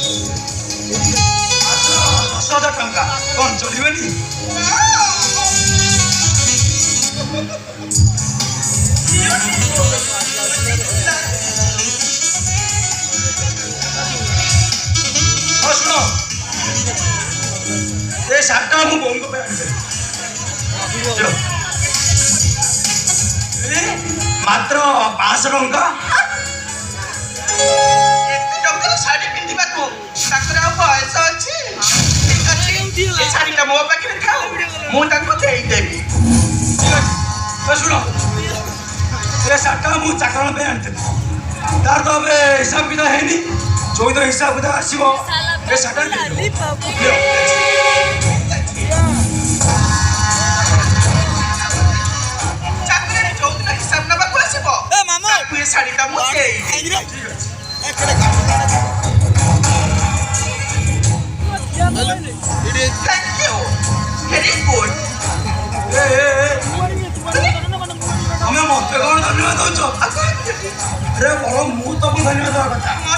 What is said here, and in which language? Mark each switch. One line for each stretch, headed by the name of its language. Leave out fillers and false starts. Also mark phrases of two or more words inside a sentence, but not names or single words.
Odia: 10,000 ଟଙ୍କା କ'ଣ ଚଳିବେନି ହଁ ଶୁଣ ଏ ଶାର୍ଟଟା ମୁଁ ବୋଉଙ୍କ ପାଇଁ ଆଣିଦେଲି ମାତ୍ର 500 ଟଙ୍କା ଏତେ ଟଙ୍କାର ଶାଢ଼ୀ ପିନ୍ଧିବାକୁ ତାଙ୍କର ଆଉ ବୟସ ଅଛି ଠିକ୍ ଅଛି ଏ ଶାଢ଼ୀଟା ମୋ ପାଖରେ ଥାଉ ମୁଁ ତାଙ୍କୁ ଦେଇଦେବି ଶୁଣ ଏ ଶାଖା ମୁଁ ଚାକର ପାଇଁ ଆଣିଥିଲି ତାର ତ ଏବେ ହିସାବ କିତାବ ହେଇନି ଯୋଉ ଦିନ ହିସାବ କିତାବ ଆସିବ ଏ ଶାଖା ଚାକରାଣୀ ଯୋଉଦିନ ହିସାବ ନେବାକୁ ଆସିବ ତାକୁ ଏ ଶାଢ଼ୀଟା ମୁଁ ଦେଇଦେବି।
English: Thank you. Very good.
Odia: ତମେ ମତେ କଣ ଧନ୍ୟବାଦ ଦଉଛ ଆରେ ବଳ ମୁଁ ତମକୁ ଧନ୍ୟବାଦ ଦେବା କଥା